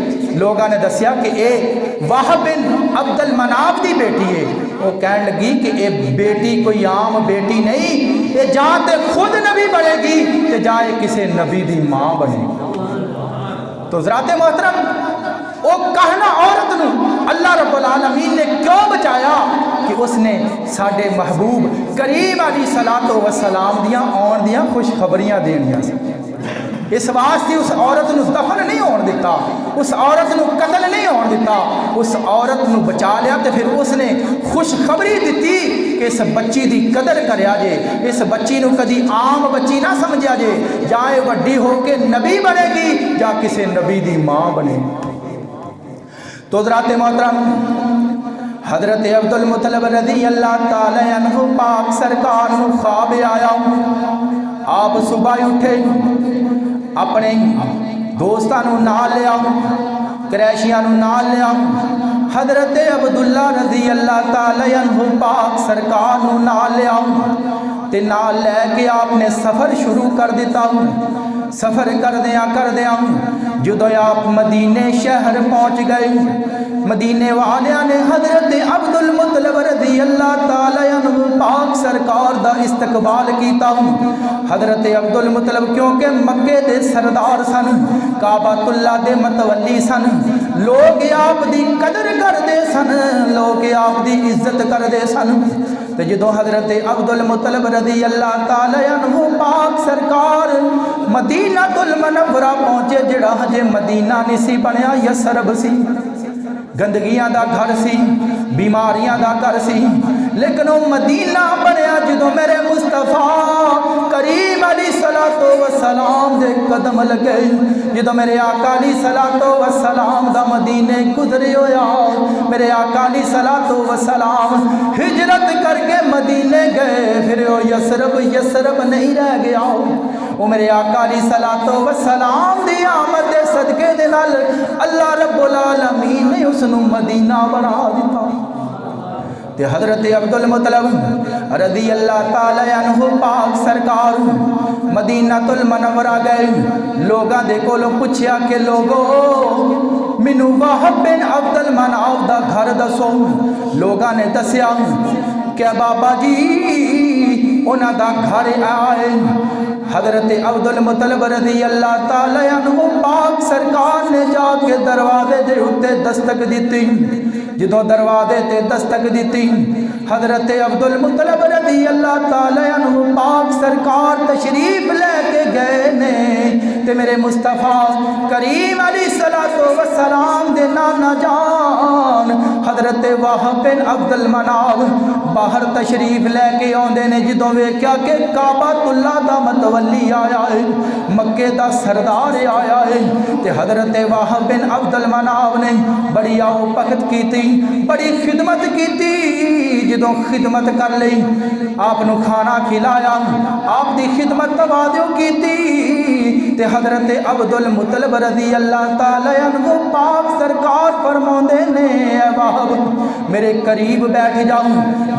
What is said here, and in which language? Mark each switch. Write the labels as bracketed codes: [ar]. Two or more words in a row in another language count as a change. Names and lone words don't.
[ur] لوگوں نے دسیا کہ یہ وہب بن عبد مناف کی بیٹی ہے. وہ کہہ لگی کہ یہ بیٹی کوئی عام بیٹی نہیں، یہ جاں تو خود نبی بنے گی تو جاں یہ کسی نبی کی ماں بنے گی. [pa] تے [ur] حضرات محترم, [pa] اوہ کہنا عورت نوں [ar] الله رب العالمين [pa] نے کیوں بچایا کہ اوہنے ساڈے محبوب کریم [ar] عليه الصلاة والسلام [pa] دیاں آؤن دیاں خوشخبریاں دینیاں سی. اس واسطے اس عورت نوں دفن نہیں ہون دتا، اس عورت نوں قتل نہیں ہون دتا، اس عورت نوں بچا لیا. تے فیر اوہنے خوشخبری دتی کہ اس بچی دی قدر کریا جے، اس بچی نوں کدی عام بچی نہ سمجھیا جے، جاں ایہہ وڈی ہو کے نبی بنے گی جاں کسے نبی دی ماں بنے گی. تے [ur] حضرات محترم, [pa] حضرت عبدالمطلب [ar] رضي الله تعالى عنه [pa] پاک سرکار نوں خواب آیا. آپ صبح اٹھے، اپنے دوستاں نوں نال لیا، قریشیاں نوں نال لیا. حضرت عبداللہ [ar] رضي الله تعالى عنه [pa] پاک سرکار نوں نال لیا تے نال لے کے آپ نے سفر شروع کر دتا. سفر کردیاں جو آپ مدینے شہر پہنچ گئے، مدینے والیاں نے حضرت عبدالمطلب [ar] رضي الله تعالى عنه [pa] پاک سرکار دا استقبال کیتا. حضرت عبدالمطلب کیونکہ مکے دے سردار سن، کعبۃ اللہ دے متولی سن، لوک آپ دی قدر کردے سن، لوک آپ دی عزت کردے سن. تے جو حضرت عبدالمطلب [ar] رضي الله تعالى عنه [pa] پاک سرکار مدینۃ المنورہ پہنچے، جیہڑا ہجے مدینہ نہیں سی بنیا، یثرب سی، گندگیاں دا گھر سی، بیماریاں دا گھر سی. لیکن اوہ مدینہ بنیا جو میرے مصطفیٰ کریم [ar] عليه الصلاة والسلام [pa] دے قدم لگے، جو میرے آقا [ar] عليه الصلاة والسلام [pa] دا مدینے گزرے ہویا. [ur] میرے آقا [ar] عليه الصلاة والسلام [ur] ہجرت کر کے مدینے گئے، پھر وہ یثرب نہیں رہ گیا. [pa] اوہ میرے آقا [ar] عليه الصلاة والسلام [pa] دی آمد دے صدقے دے نال [ar] الله رب العالمين [pa] نے اوہنوں مدینہ بنا دتا. تے حضرت عبدالمطلب [ar] رضي الله تعالى عنه [pa] پاک سرکار مدینۃ المنورہ گئے. لوکاں دے کولوں پچھیا کہ لوکو مینوں وہب بن عبد مناف دا گھر دسو. لوکاں نے دسیا کیہ بابا جی اوہناں دا گھر اے. حضرت عبدالمطلب [ar] رضي الله تعالى عنه [pa] پاک سرکار نے جا کے دروازے دے اتے دستک دتی. جو دروازے تے دستک دتی، حضرت عبدالمطلب [ar] رضي الله تعالى عنه [pa] پاک سرکار تشریف لے کے گئے نے. تے میرے مصطفیٰ کریم [ar] عليه الصلاة والسلام [pa] دے نانا جان حضرت وہب بن عبد مناف باہر تشریف لے کے آؤندے نے. جو ویکھیا کہ کعبۃ اللہ دا متولی آیا اے، مکے دا سردار آیا اے، تے حضرت وہب بن عبد مناف نے بڑی آؤ بھگت کیتی، بڑی خدمت کیتی. جو خدمت کر لئی، آپ نوں کھانا کھلایا، آپ دی خدمت تواضع کیتی. تے حضرت عبدالمطلب [ar] رضي الله تعالى تعالى عنه [pa] پاک سرکار فرماندے نے وہب میرے قریب بیٹھ جاؤ.